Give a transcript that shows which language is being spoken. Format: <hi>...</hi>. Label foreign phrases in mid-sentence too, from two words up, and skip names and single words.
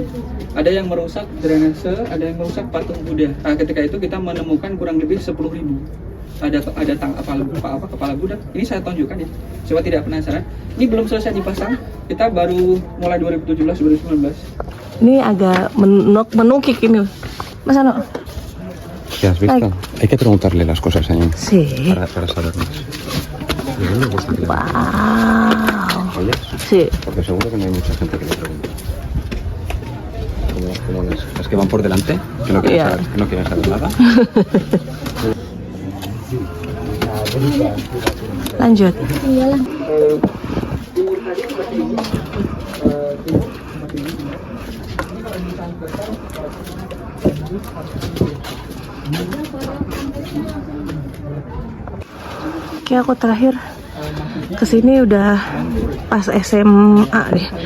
<id>Ada yang merusak drainase, ada yang merusak patung Buddha. Ketika itu kita menemukan kurang lebih 10.000 ada kepala Buddha. Ini saya tunjukkan ya, coba tidak penasaran. Ini belum selesai dipasang, kita baru mulai 2017-2019. Ini agak menukik ini, Mas Ano.</id> <es>¿Te has visto? Hay que preguntarle las cosas, señor. Sí. Para saber más. Y a mí me gusta que le Wow. ¿Oyes? Sí. Porque seguro que no hay mucha gente que le pregunte. Como las que van por delante, que no quieren, no quieren saber nada.</es> <id>Lanjut. Oke, aku terakhir kesini udah pas SMA deh.</id>